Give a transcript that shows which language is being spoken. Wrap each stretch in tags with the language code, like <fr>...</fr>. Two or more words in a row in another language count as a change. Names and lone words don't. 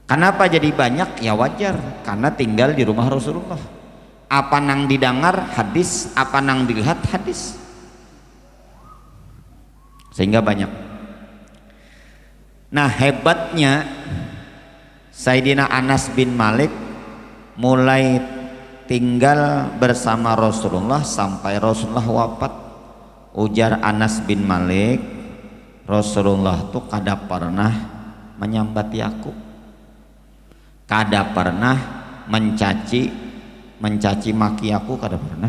<id>Kenapa jadi banyak?</id> <bjn>Ya wajar, karena tinggal di rumah Rasulullah. Apa nang didengar hadis, apa nang dilihat hadis, sehingga banyak.</bjn> <id>Nah hebatnya Sayyidina Anas bin Malik mulai tinggal bersama Rasulullah sampai Rasulullah wafat.</id> <bjn>Ujar Anas bin Malik, Rasulullah tuh kada pernah menyambati aku, kada pernah mencaci maki aku, kada pernah.</bjn>